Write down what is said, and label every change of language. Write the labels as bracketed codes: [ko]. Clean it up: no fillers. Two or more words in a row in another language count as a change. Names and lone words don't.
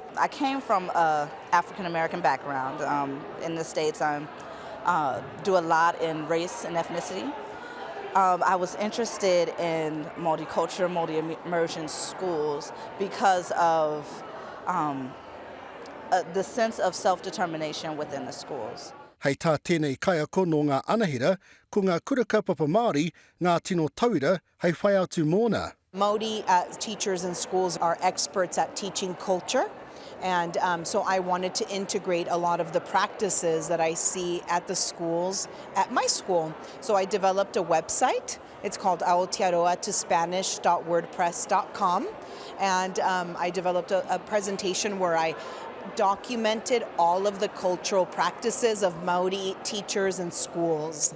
[en] I came from an African-American background. In the States, I do a lot in race and ethnicity. I was interested in multicultural, multi-immersion schools because of the sense of self-determination within the schools. [mi] Hei tā tēnei kaiako no ngā anahira, ko ngā kura kaupapa Māori, ngā tino tauira, hei whai atu mōna. [en] Māori teachers and schools are experts at teaching culture, and so I wanted to integrate a lot of the practices that I see at the schools at my school. So I developed a website. It's called aotearoa2spanish.wordpress.com, and I developed a presentation where I documented all of the cultural practices of Māori teachers and schools.